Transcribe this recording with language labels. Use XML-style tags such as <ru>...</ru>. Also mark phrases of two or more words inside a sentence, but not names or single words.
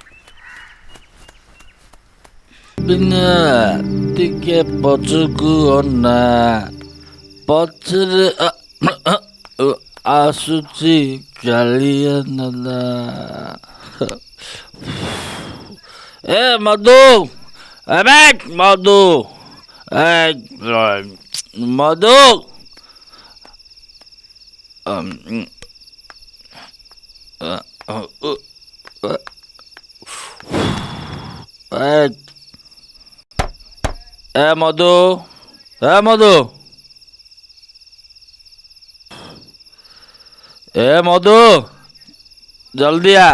<or>ବିନା ଟିକେ ପଛକୁ ଅନା, ପଛରେ ଆସୁଛି କାଳିଆ ନନା। ଏ ମଧୁ, ଏବେ ମଧୁ, ମଧୁ।</or> <hi>ए मधु, ए मधु, ए मधु, जल्दी आ।</hi>